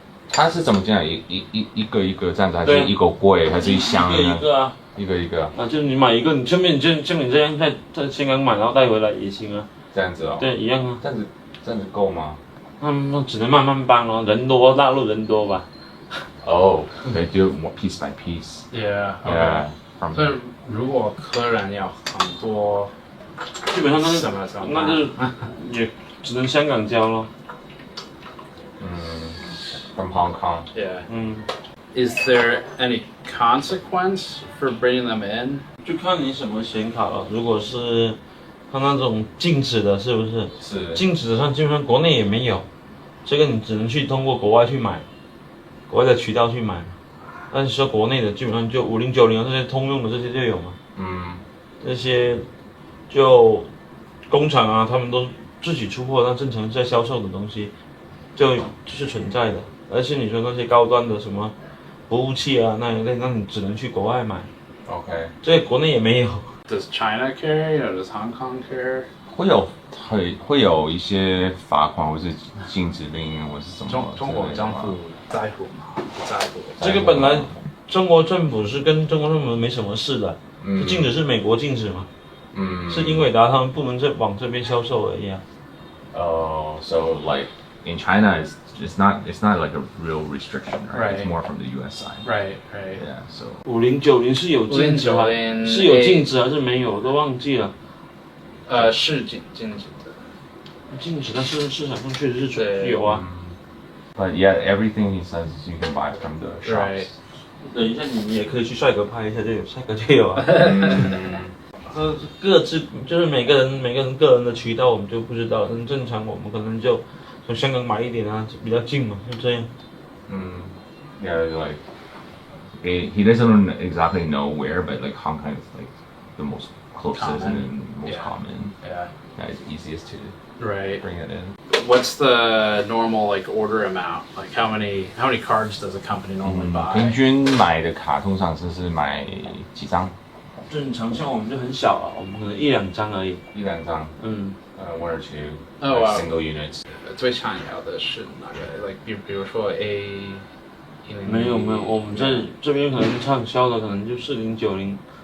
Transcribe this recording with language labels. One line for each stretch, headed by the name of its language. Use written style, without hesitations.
Chinese: 他是怎么进来？一个这样子，还是一个柜，还是一箱呢？一个啊，一个。啊，就是你买一个，你顺便像你这样在香港买，然后带回来也行啊。这样子哦。对，一样啊。这样子够吗？那只能慢慢搬咯，人多，大陆人多吧。
English: Oh, they do more piece by piece. Yeah. Yeah.
Chinese: 所以如果客人要很多，基本上都是什么？那就是也只能香港交咯。
English: From Hong Kong. Yeah. Is there any consequence for bringing them in?
Chinese: 就看你什么显卡了。如果是它那种静止的，是不是？是。静止的上基本上国内也没有，这个你只能去通过国外去买，国外的渠道去买。但是说国内的基本上就5090啊，这些通用的这些就有嘛。这些就工厂啊，他们都自己出货，那正常在销售的东西，就是存在的。而且你说那些高端的什么服务器啊，那你只能去国外买。
English: OK。
Chinese: 这国内也没有。
English: Does China carry or does Hong Kong carry?
Chinese: 会有一些罚款或是禁止令或是什么？中国政府在乎吗？不在乎。这个本来中国政府是跟中国政府没什么事的，是禁止是美国禁止嘛？是英伟达他们不能再往这边销售而已啊。
English: So like in China, it's not like a real restriction, right? It's more from the U.S. side. Right. Yeah. So
Chinese: 5090是有禁止吗？是有禁止还是没有？我都忘记了。是禁止的。禁止，但是市场上确实是有啊。
English: But yeah, everything he says you can buy from the shops.
Chinese: 等一下你也可以去帅哥拍一下就有，帅哥就有啊。各自就是每个人个人的渠道我们就不知道，但正常我们可能就从香港买一点啊，比较近嘛，就这样。
English: Yeah, like he doesn't exactly know where, but like Hong Kong is like the most closest and most common. Yeah. It's easiest to bring it in. What's the normal like order amount? Like how many cards does a company normally buy?
Chinese: 平均买的卡通常是买几张？正常像我们就很小啊，我们可能1-2张而已。 1-2张。
English: 1 or 2 single units.
Chinese: 最常要的是哪个 ？
English: Like
Chinese: 比如说 A。没有，我们这边可能畅销的可能就4090，